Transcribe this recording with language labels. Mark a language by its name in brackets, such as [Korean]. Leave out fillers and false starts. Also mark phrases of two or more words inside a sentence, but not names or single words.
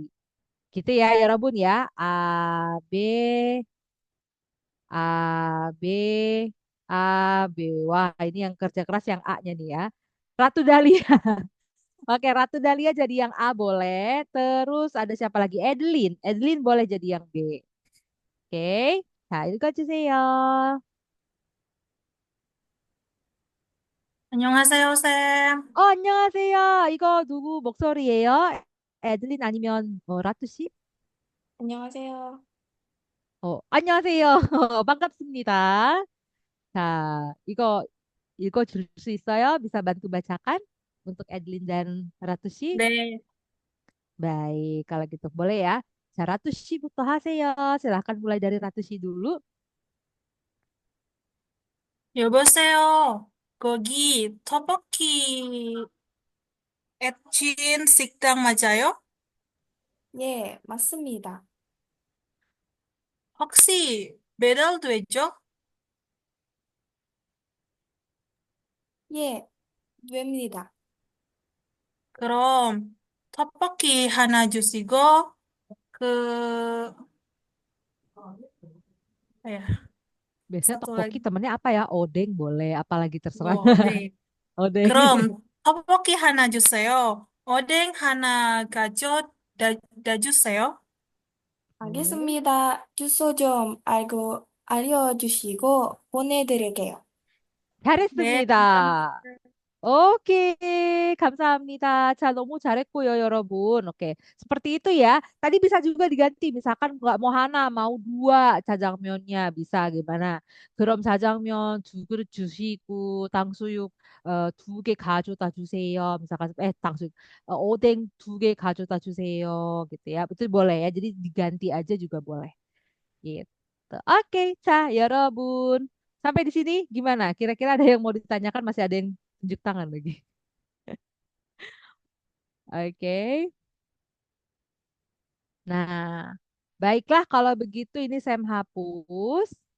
[Indonesian] Gitu ya, ya Robun ya. B, A, B, A, B. Wah, ini yang kerja keras yang A-nya nih ya. Ratu Dahlia. Oke, Ratu Dahlia jadi yang A boleh. Terus ada siapa lagi? Edelyn. Edelyn boleh jadi yang B. Oke. Nah, itu 주세요. [Korean] 안녕하세요, 쌤. 안녕하세요. 이거 누구 목소리예요? 에들린 아니면 라투 씨? 안녕하세요. 안녕하세요. 반갑습니다. 자, 이거 읽어줄 수 있어요? [Indonesian] bisa bantu bacakan untuk Edlin dan Ratu Shi? [Korean] 네, [Indonesian] Baik, kalau gitu boleh ya. [Korean] 자, Ratu Shi-bu터 하세요. [Indonesian] silahkan mulai dari Ratu Shi dulu. [Korean] 여보세요. 거기 터벅기 엣진 식당 맞아요? 예, 맞습니다. 혹시 매달 되죠? 예, 됩니다. 그럼 떡볶이 하나 주시고 그 ya [Indonesian] Biasanya satu tteokbokki lagi. temennya apa ya? Odeng boleh, apalagi terserah. [Korean] 뭐, 네. Odeng. 그럼 떡볶이 하나 주세요. 오뎅 하나 가져다 주세요. 네. 알겠습니다. 주소 좀 알려주시고 보내드릴게요. 네, 감사합니다. 잘했습니다. Oke, 감사합니다. 자, 너무 잘했고요, 여러분. [Indonesian] Oke, seperti itu ya. Tadi bisa juga diganti. Misalkan nggak mau Hana, mau dua jajangmyeonnya. Bisa gimana? [Korean] 그럼 자장면 두 그릇 주시고, 탕수육 두 개 가져다 주세요. Misalkan, 탕수육, 오뎅 두 개 가져다 주세요. [Indonesian] Gitu ya. Betul boleh ya. Jadi diganti aja juga boleh. Gitu. Oke, 여러분. Sampai di sini gimana? Kira-kira ada yang mau ditanyakan? Masih ada yang tunjuk tangan lagi. Oke. Nah, baiklah kalau begitu ini Sam hapus.